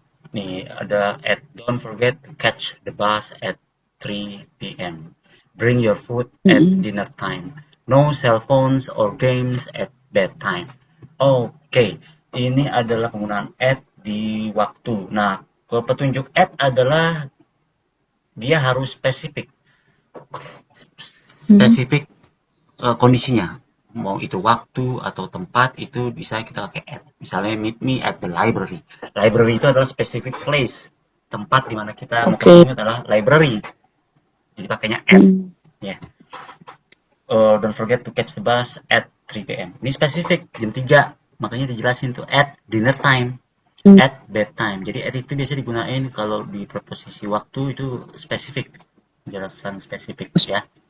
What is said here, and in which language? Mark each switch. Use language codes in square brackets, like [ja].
[id] Nih, ada [en] at, don't forget to catch the bus at 3 p.m. Bring your food at dinner time. No cell phones or games at bedtime. [id] Oke. Ini adalah penggunaan at di waktu. Nah, kalau petunjuk at adalah dia harus spesifik kondisinya, mau itu waktu atau tempat itu bisa kita pakai at. Misalnya [en] meet me at the library. [id] Library itu adalah specific place, tempat di mana kita ketemu adalah library, jadi pakainya at. [en] Don't forget to catch the bus at 3 p.m. [id] Ini spesifik jam 3, makanya dijelasin tuh at dinner time, at bedtime. Jadi at itu biasa digunain kalau di preposisi waktu itu spesifik penjelasan spesifik ya.